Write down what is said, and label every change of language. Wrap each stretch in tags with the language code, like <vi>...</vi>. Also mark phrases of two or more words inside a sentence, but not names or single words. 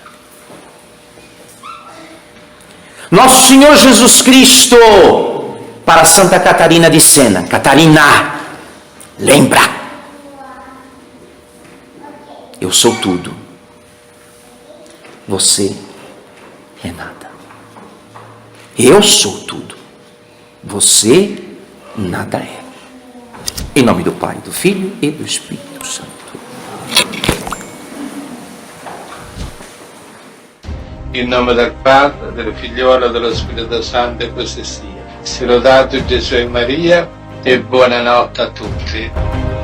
<pt>Nosso Senhor Jesus Cristo, para Santa Catarina de Sena: Catarina, lembra, eu sou tudo, você é nada. Eu sou tudo, você nada é. Em nome do Pai, do Filho e do Espírito Santo.</pt> <it>In nome del Padre, del Figliolo e dello Spirito Santo, e così sia. Sia lodato Gesù e Maria, e buonanotte a tutti.</it>